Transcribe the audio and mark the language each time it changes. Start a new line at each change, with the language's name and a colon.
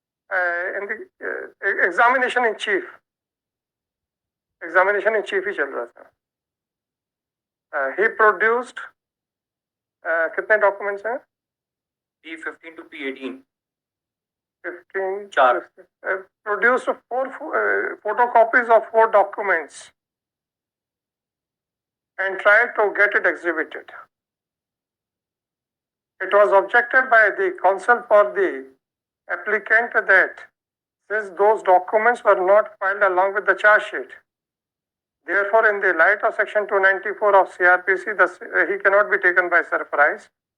English: In the examination in chief
Hindi: ही चल रहा था.
English: He produced
Hindi: कितने डॉक्यूमेंट्स हैं?
English: P15 to P18. 15. 4. Produced 4 photocopies of 4 documents and tried to get it exhibited. It was objected by the counsel for the applicant that since those documents were not filed along with the charge sheet, therefore, in the light of section 294 of CRPC, he cannot be taken by surprise.